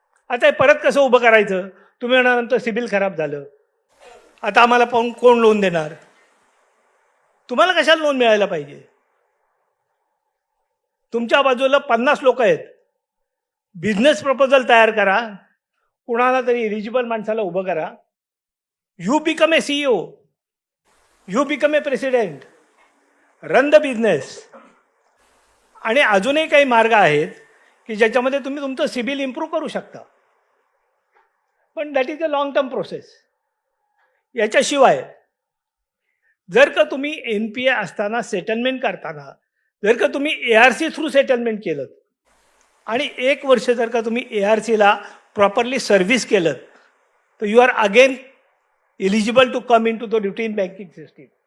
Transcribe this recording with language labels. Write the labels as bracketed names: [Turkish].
[Marathi] आता हे परत कसं उभं करायचं? तुम्ही म्हणानंतर सिबिल खराब झालं, आता आम्हाला पाहून कोण लोन देणार? तुम्हाला कशाला लोन मिळायला पाहिजे? तुमच्या बाजूला 50 लोक आहेत. बिझनेस प्रपोजल तयार करा, कुणाला तरी एलिजिबल माणसाला उभं करा. [English] You become a CEO, you become a president, run the business. [Marathi] आणि अजूनही काही मार्ग आहेत की ज्याच्यामध्ये तुम्ही तुमचं सिबिल इम्प्रूव्ह करू शकता. पण [English] That is a long term process. [Marathi] याच्याशिवाय जर का तुम्ही NPA असताना सेटलमेंट करताना जर का तुम्ही ARC थ्रू सेटलमेंट केलं आणि 1 वर्ष जर का तुम्ही ARCला प्रॉपरली सर्व्हिस केलं तर [English] You are again eligible to come in to the routine banking system.